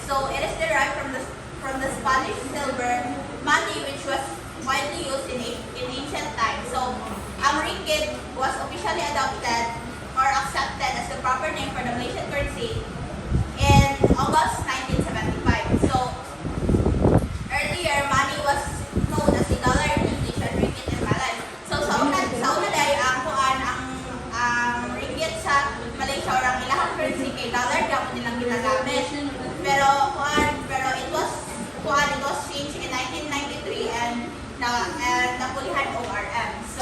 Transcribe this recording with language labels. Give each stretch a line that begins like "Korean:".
English: So, it is derived from the Spanish silver money which was widely used in ancient times. So, ang ringgit was officially adopted or accepted as the proper name for the Malaysian currency in August 1975. So, earlier, money was known as the dollar in English and ringgit in Malay.
Cebuano: So, sa una day, ang ringgit sa Malaysia or ang ilahang currency kay dollar dapat nilang ginagamit. Pero
English: it was changed in 1993 and
Cebuano: napulihan
English: ORM.